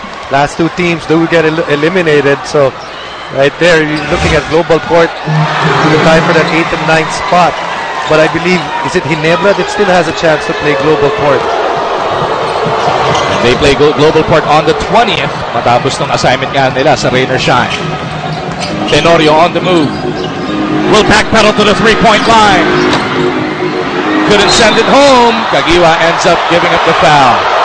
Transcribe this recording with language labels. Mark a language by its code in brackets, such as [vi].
[en] Last 2 teams do get eliminated, so right there, you're looking at Global Port to the tie for that 8th and 9th spot. But I believe, is it Ginebra that still has a chance to play Global Port? They play Global Port on the 20th. [tl] Matapos ng assignment nga nila sa Rain or Shine. [en] Tenorio on the move. Will backpedal to the 3-point line. Couldn't send it home. Kagiwa ends up giving up the foul.